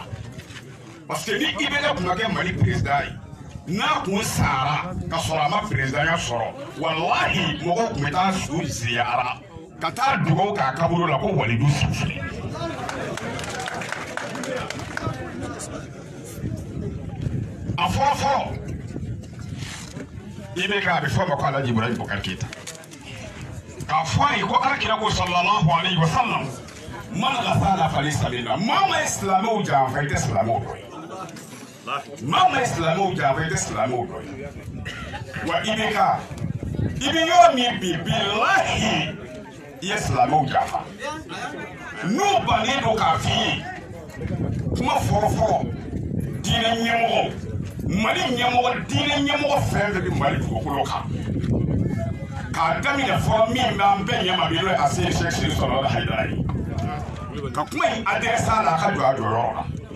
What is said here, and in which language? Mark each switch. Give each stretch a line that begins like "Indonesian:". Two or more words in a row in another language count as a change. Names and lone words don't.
Bambara: Parce que ni IBK kun ka kɛ Mali président ye n'a kun sara ka sɔrɔ a ma présidenya sɔrɔ walahi mɔgɔw kun bɛ taa su ziyara ka taa dugawu k'a kaburu la ko Walidu Sufile. A fɔlɔ IBK a bɛ fɔ a ma ko Alaji Ibrahim Bukar Keita k'a fɔ a ye ko Alakira ko
Arabic: صلى الله عليه وسلم من غشنا فليس منا
Bambara: maa ma ye silamɛw janfa i tɛ silamɛw dɔ ye. Maa ma ye silamɛw janfa i tɛ silamɛw dɔ ye wa IBK i bɛ yɔrɔ min bi bilahi i ye silamɛw janfa n'u bannen don k'a f'i ye kuma fɔlɔ diinɛ ɲɛmɔgɔ Mali ɲɛmɔgɔ diinɛ ɲɛmɔgɔ fɛn fɛn bɛ Mali dugukolo kan k'a daminɛ fɔlɔ min b'an bɛɛ ɲɛma bi n'o ye Aseni Sɛki Siriki Sɔrɔla Hayidara ye ka kuma in adressé a la a ka jɔ a jɔyɔrɔ la.